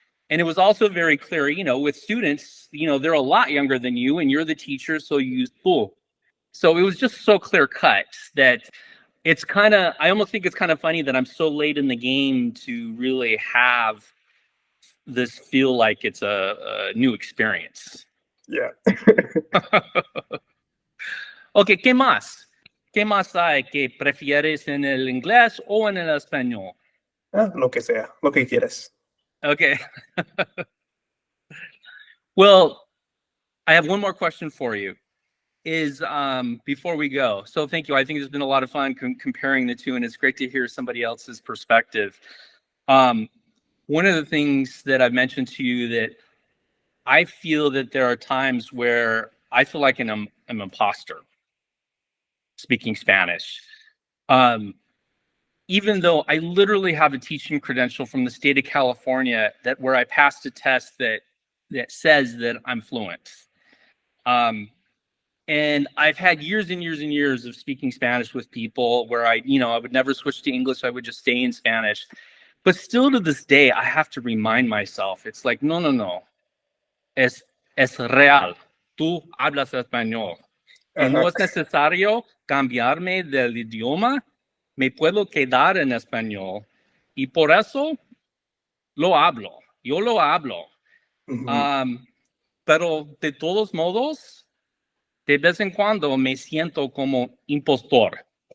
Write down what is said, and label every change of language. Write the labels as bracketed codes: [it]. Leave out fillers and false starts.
[en] And it was also very clear, with students, they're a lot younger than you and you're the teacher, so you use tú. So it was just so clear cut that I almost think it's kind of funny that I'm so late in the game to really have this feel like it's a new experience. Yeah. [es] Ok, ¿qué más? ¿Qué más hay que prefieres en el inglés o en el español? Lo que sea, lo que quieras. Okay. [en] Well, I have one more question for you. Is before we go. So thank you. I think it's been a lot of fun comparing the two, and it's great to hear somebody else's perspective. One of the things that I've mentioned to you that I feel that there are times where I feel like I'm an imposter speaking Spanish. Even though I literally have a teaching credential from the state of California where I passed a test that says that I'm fluent. And I've had years and years and years of speaking Spanish with people where I would never switch to English. I would just stay in Spanish. But still to this day, I have to remind myself, it's like, no, no, no. [es] Es real. Tú hablas español. Y no Ajá. es necesario cambiarme del idioma. Me puedo quedar en español. Y por eso lo hablo. Yo lo hablo. Ujú. Pero de todos modos, de vez en cuando me siento como impostor.